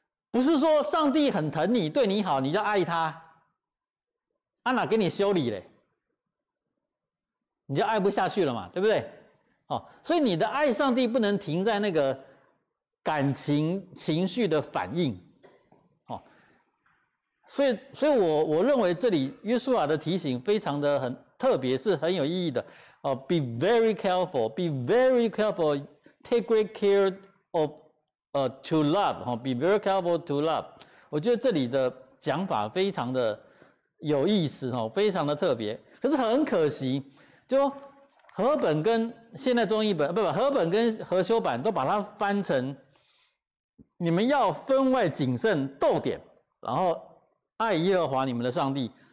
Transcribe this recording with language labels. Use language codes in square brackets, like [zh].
[zh] 不是说上帝很疼你，对你好，你就爱他，哪给你修理嘞？你就爱不下去了嘛，对不对？哦，所以你的爱上帝不能停在那个感情情绪的反应，哦，所以我认为这里约书亚的提醒非常的很特别，是很有意义的哦。 [en] Be very careful, be very careful, take great care of to love 哈 ，be very careful to love。 [zh] 我觉得这里的讲法非常的有意思哦，非常的特别。可是很可惜，就和本跟现代中译本和本跟和修版都把它翻成你们要分外谨慎逗点，然后爱耶和华你们的上帝。